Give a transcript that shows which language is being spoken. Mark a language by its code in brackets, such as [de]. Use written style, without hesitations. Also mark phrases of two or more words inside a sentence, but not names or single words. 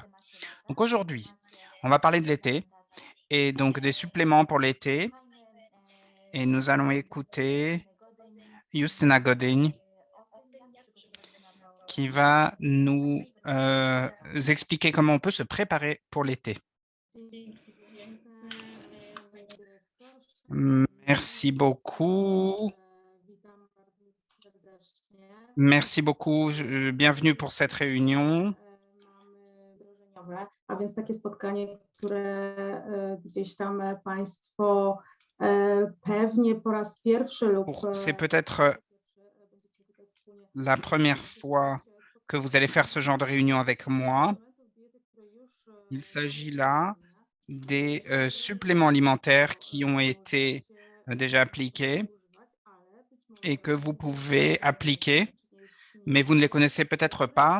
[fr] Donc aujourd'hui, on va parler de l'été et donc des suppléments pour l'été, et nous allons écouter Justyna Godin qui va nous expliquer comment on peut se préparer pour l'été. Merci beaucoup. Merci beaucoup. Bienvenue pour cette réunion. [pl] A więc takie spotkanie, które gdzieś tam Państwo pewnie po raz pierwszy lub... [fr] C'est peut-être la première fois que vous allez faire ce genre de réunion avec moi. Il s'agit là des suppléments alimentaires qui ont été déjà appliqués et que vous pouvez appliquer, mais vous ne les connaissez peut-être pas.